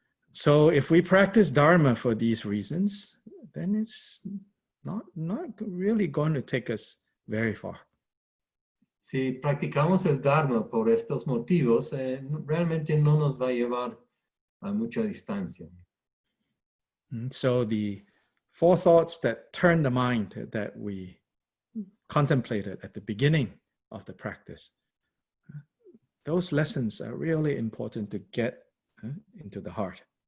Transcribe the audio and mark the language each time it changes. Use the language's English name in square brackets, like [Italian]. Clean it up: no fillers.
[English] So if we practice Dharma for these reasons, then it's not really going to take us very far. [Spanish] Si practicamos el Dharma por estos motivos, realmente no nos va a llevar a mucha distancia. [English] So the 4 thoughts that turn the mind that we contemplated at the beginning of the practice, those lessons are really important to get into the heart.